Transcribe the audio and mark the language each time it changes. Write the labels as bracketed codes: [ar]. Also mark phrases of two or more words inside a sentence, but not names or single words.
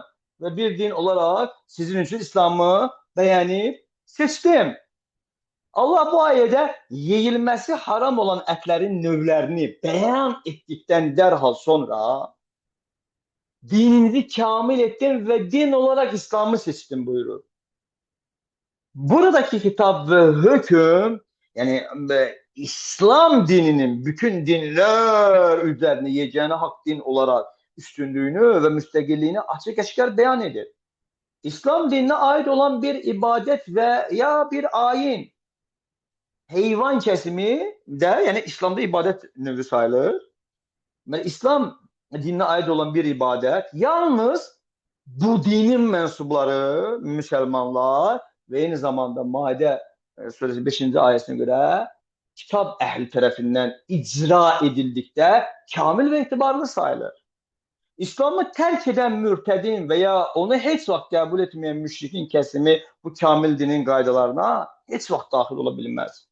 [az] Və bir din olaraq sizin üçün İslamı bəyənib seçdim. Allah bu ayədə yeyilməsi haram olan ətlərin növlərini bəyan etdikdən dərhal sonra dininizi kamil etdim və din olaraq İslamı seçdim buyurur. [tr] Buradaki hitap ve hüküm, yani İslam dininin bütün dinler üzerine yegane hak din olarak üstünlüğünü ve müstakilliğini açık aşikar beyan edir. İslam dinine ait olan bir ibadet veya bir ayin, heyvan kesimi de, yani İslam'da ibadet növü sayılır. Ve İslam dinine ait olan bir ibadet, yalnız bu dinin mensupları, Müslümanlar ve aynı zamanda Maidə suresi 5-ci ayəsinə görə [az] kitab əhli tərəfindən icra edildikdə kamil və etibarlı sayılır. İslamı tərk edən mürtədin və ya onu heç vaxt qəbul etməyən müşrikin kəsimi bu kamil dinin qaydalarına heç vaxt daxil ola bilməz.